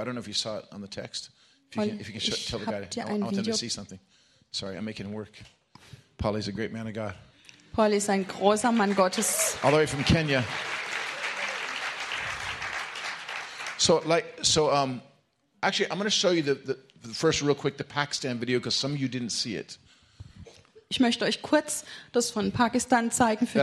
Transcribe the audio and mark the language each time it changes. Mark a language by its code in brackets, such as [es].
[en] I don't know if you saw it on the text. If you can show, tell the guy, I want them to see something. Sorry, I'm making it work. Polly's a great man of God. [de] Polly ist ein großer Mann Gottes. [en] All the way from Kenya. Actually, I'm going to show you the first real quick the Pakistan video because some of you didn't see it. [de] Ich möchte euch kurz das von Pakistan zeigen für